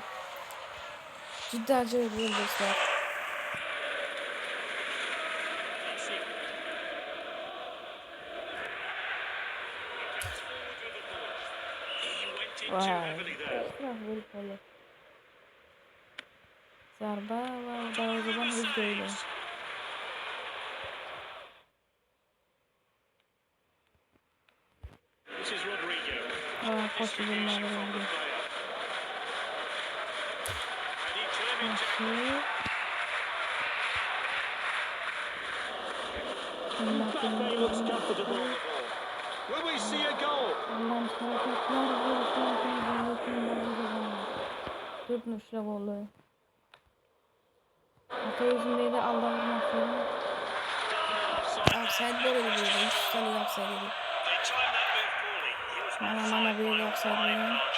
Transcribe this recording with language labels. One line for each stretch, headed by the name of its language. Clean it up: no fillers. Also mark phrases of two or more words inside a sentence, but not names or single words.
Uzbek: Juda ajoyib gol do'stlar. Zarba va darvozadan o'zgardi. Va qo'shib bo'lmadi.
English: Will we see a goal?
Uzbek: To'pni ushlab oldi. Hato o'zimda aldammoqchi. Offside bor edi, ustalik offside edi. Mana bu yerda offside bo'lgan.